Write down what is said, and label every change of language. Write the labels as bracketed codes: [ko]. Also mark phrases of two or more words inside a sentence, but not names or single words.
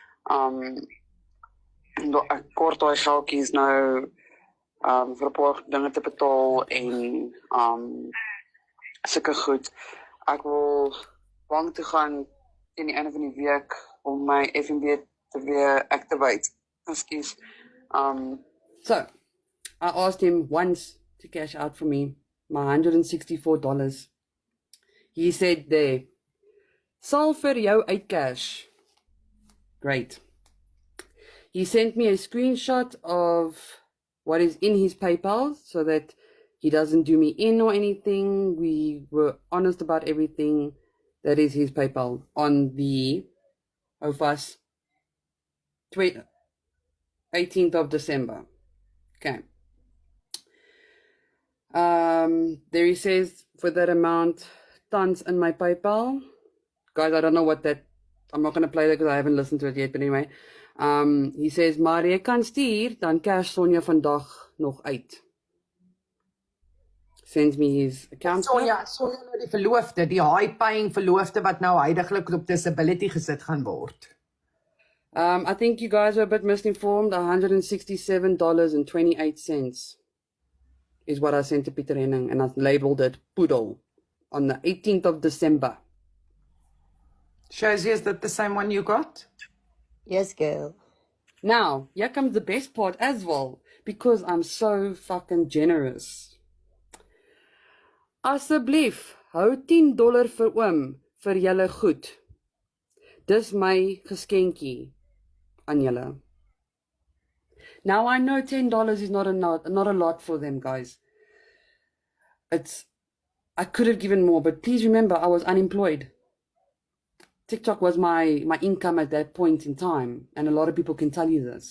[af] Ek kort daai geldjies nou vir 'n paar dinge te betaal en sulke goed. Ek wil bank toe gaan teen die einde van die week om my FNB te weer activate. [en] Excuse. So I asked him once to cash out for me my $164. He said there, [af] sal vir jou uitcash. [en] Great. He sent me a screenshot of what is in his PayPal so that He doesn't do me in or anything. We were honest about everything. That is his PayPal on the OFAS 18th of December. Okay. There he says, for that amount, tons in my PayPal. Guys, I don't know what that, I'm not going to play that because I haven't listened to it yet, but anyway. He says, [af] maar jy kan stuur, dan cash Sonja vandag nog uit. [en] Sends me his account. [af] Sonja nou die verloofde, die high-paying verloofde wat nou huidiglik op disability gesit gaan word. [en] I think you guys are a bit misinformed. $167.28 is what I sent to Pieter Henning, and I labeled it Poodle on the 18th of December. Shows you, is that the same one you got? Yes, girl. Now, here comes the best part as well, because I'm so fucking generous. [af] Asseblief, hou $10 vir oom, vir julle goed. Dis my geskenkie aan julle. [en] Now, I know $10 is not a lot for them, guys. I could have given more, but please remember, I was unemployed. TikTok was my income at that point in time, and a lot of people can tell you this.